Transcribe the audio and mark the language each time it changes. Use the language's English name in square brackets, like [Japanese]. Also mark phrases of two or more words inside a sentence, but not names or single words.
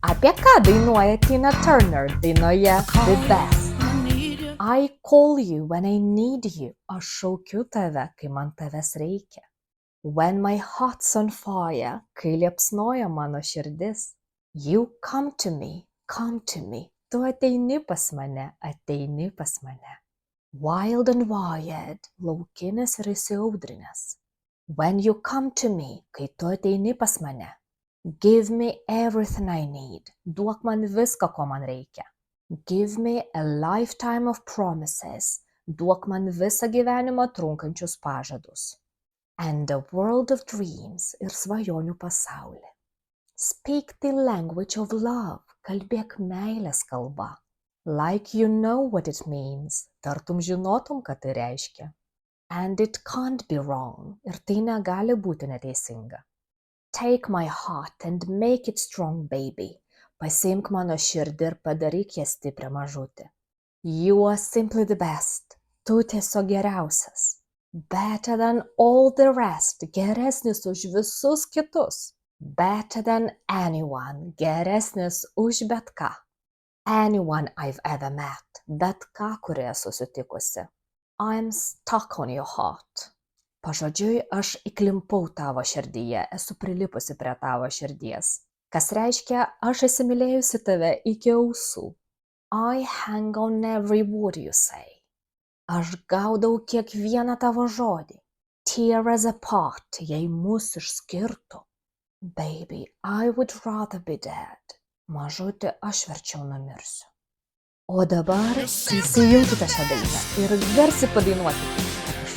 [Lithuanian] Apie ką dainuoja Tina Turner dainoje The Best? [English] I call you when I need you. [Lithuanian] Aš šaukiu tave, kai man tavęs reikia. [English] When my heart's on fire, [Lithuanian] kai liepsnoja mano širdis. [English] You come to me, come to me. [Lithuanian] Tu ateini pas mane, ateini pas mane. [English] Wild and wired, [Lithuanian] laukinis ir įsiaudrinęs. [English] When you come to me, [Lithuanian] kai tu ateini pas mane. [English] Give me everything I need. [Lithuanian] Duok man viską, ko man reikia. [English] Give me a lifetime of promises. [Lithuanian] Duok man visą gyvenimą trunkančius pažadus. [English] And a world of dreams [Lithuanian] ir svajonių pasaulį. Speak the language of love. Kalbėk meilės kalba. [English] Like you know what it means. [Lithuanian] Tartum žinotum, ką tai reiškia. [English] And it can't be wrong. [Lithuanian] Ir tai negali būti neteisinga. [English] Take my heart and make it strong, baby. [Lithuanian] Pasiimk mano širdį ir padaryk ją stiprią mažutį. [English] You are simply the best. [Lithuanian] Tu tiesiog geriausias. [English] Better than all the rest. [Lithuanian] Geresnis už visus kitus. [English] Better than anyone. [Lithuanian] Geresnis už bet ką. [English] Anyone I've ever met. [Lithuanian] Bet ką, kurį esu sutikusi. [English] I'm stuck on your heart. [Lithuanian] Pažodžiui, aš įklimpau tavo širdyje, esu prilipusi prie tavo širdies. Kas reiškia, aš įsimylėjusi tave iki ausų. [English] I hang on every word you say. [Lithuanian] Aš gaudau kiekvieną tavo žodį. [English] Tear us apart, [Lithuanian] jei mus išskirtų. [English] Baby, I would rather be dead. [Lithuanian] Mažutė, aš verčiau numirsiu. O dabar įsijunkite šią dainą ir garsiai padainuokite.